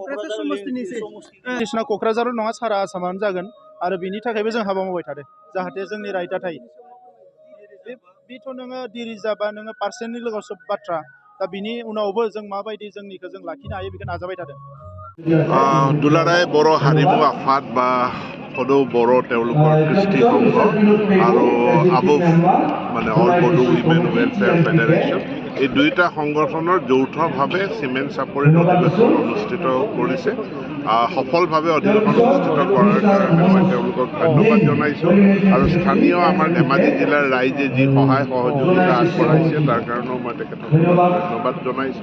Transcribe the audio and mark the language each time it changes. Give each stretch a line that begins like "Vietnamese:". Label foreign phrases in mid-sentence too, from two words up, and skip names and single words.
Bodo: क'क्राझाराव नङा सारा आसामावनो जागोन आरो बिनि थाखायबो जों हाबा मावबाय थादों जाहाथे जोंनि राइटआ थायो। बेथ' नोङो दिरिजाबा नोङो पार्सेन्टनि लोगोआव बाथ्रा। दा बिनि उनावबो जों माबायदि जोंनिखौ जों लाखिनो हायो बेखौ नाजाबाय थादों।
Assamese: दुलाराय बर' हारिमु आफाद बा সদৌ বড়ো তেওঁলোকৰ কৃষ্টি সংঘ আৰু আবুফ মানে অল বড়ো উইমেন ৱেলফেয়াৰ ফেডাৰেশ্যন এই দুয়োটা সংগঠনৰ যৌথভাৱে চিমেণ্ট চাপৰিত অধিৱেশন অনুষ্ঠিত কৰিছে। সফলভাৱে অধিৱেশন অনুষ্ঠিত কৰাৰ কাৰণে মই তেওঁলোকক ধন্যবাদ জনাইছোঁ আৰু স্থানীয় আমাৰ ধেমাজি জিলাৰ ৰাইজে যি সহায় সহযোগিতা আগবঢ়াইছে তাৰ কাৰণেও মই তেখেতসকলক ধন্যবাদ জনাইছোঁ।